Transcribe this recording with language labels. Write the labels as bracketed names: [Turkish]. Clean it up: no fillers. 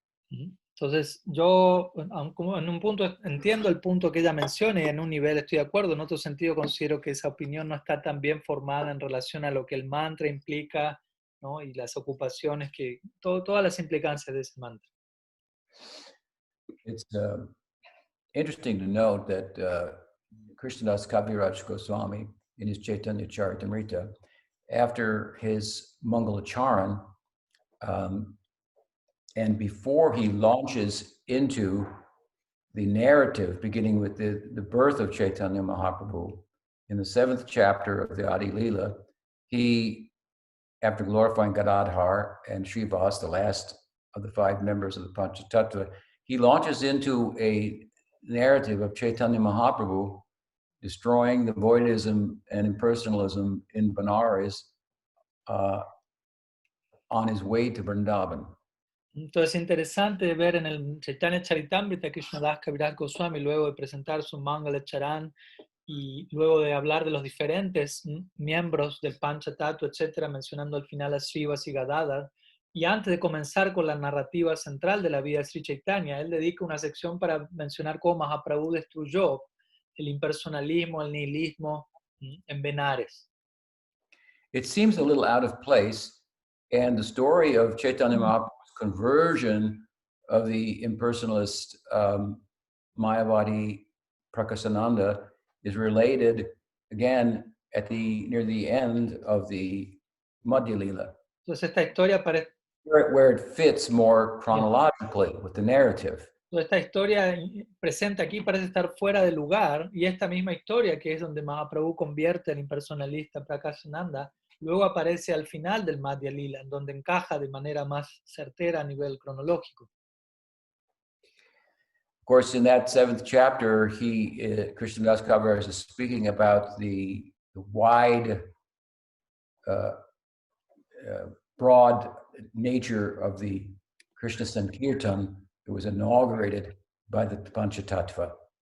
[Spanish] Entonces, yo en un punto entiendo el punto que ella menciona y en un nivel estoy de acuerdo, en otro sentido considero que esa opinión no está tan bien formada en relación a lo que el mantra implica, ¿no? Y las ocupaciones, todas las implicancias de ese mantra. [English] It's interesting to note that Krishnadas Kaviraj Goswami, in his Chaitanya Charitamrita, after his Mangalacharan, and before he launches into the narrative, beginning with the birth of Chaitanya Mahaprabhu, in the 7th chapter of the Adi Lila, he, after glorifying Gadadhar and Srivas, the last of the 5 members of the Panchatattva, he launches into a narrative of Chaitanya Mahaprabhu destroying the voidism and impersonalism in Benares on his way to Vrindavan. [Spanish] Entonces es interesante ver en el Chaitanya Charitamrita que Krishnadas Kaviraj Goswami, luego de presentar su Mangala Charan y luego de hablar de los diferentes miembros del Panchatattva, etcétera, mencionando al final a Srivas y Gadadhar, y antes de comenzar con la narrativa central de la vida de Sri Chaitanya, él dedica una sección para mencionar cómo Mahaprabhu destruyó el impersonalismo, el nihilismo en Benares. [English] It seems a little out of place, and the story of Chaitanya Mahaprabhu's conversion of the impersonalist Mayavadi Prakasananda is related again at near the end of the Madhya Lila, [Spanish] Entonces esta historia [English] where it fits more chronologically with the narrative. [Spanish] Esta historia presente aquí parece estar fuera de lugar, y esta misma historia, que es donde Mahaprabhu convierte al impersonalista Prakashananda, luego aparece al final del Madhya Lila, en donde encaja de manera más certera a nivel cronológico. [English] Of course, in that 7th chapter, Krishnadas Kaviraj is speaking about the wide, broad nature of the Krishna Sankirtan that was inaugurated by the Panchatattva.